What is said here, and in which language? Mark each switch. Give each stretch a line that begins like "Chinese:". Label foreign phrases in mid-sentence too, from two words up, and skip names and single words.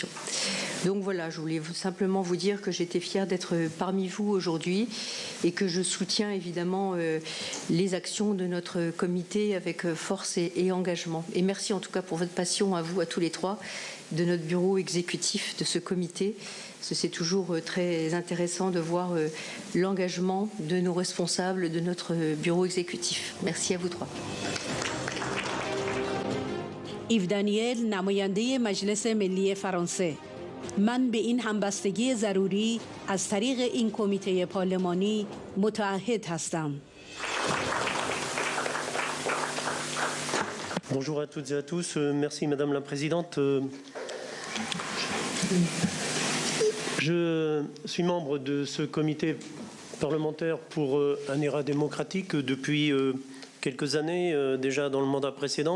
French: Donc voilà, je voulais simplement vous dire que j'étais fière d'être parmi vous aujourd'hui et que je soutiens évidemment les actions de notre comité avec force et engagement. Et merci en tout cas pour votre passion à vous, à tous les trois, de notre bureau exécutif, de ce comité. C'est toujours très intéressant de voir l'engagement de nos responsables de notre bureau exécutif. Merci à vous trois.
Persian: ایو دانیل نماینده مجلس ملی فرانسه من به این همبستگی ضروری از طریق این کمیته پارلمانی متعهد هستم.
French: Bonjour à toutes et à tous. Merci Madame la Présidente. Je suis membre de ce comité parlementaire pour un ERA démocratique depuis quelques années, déjà dans le mandat précédent.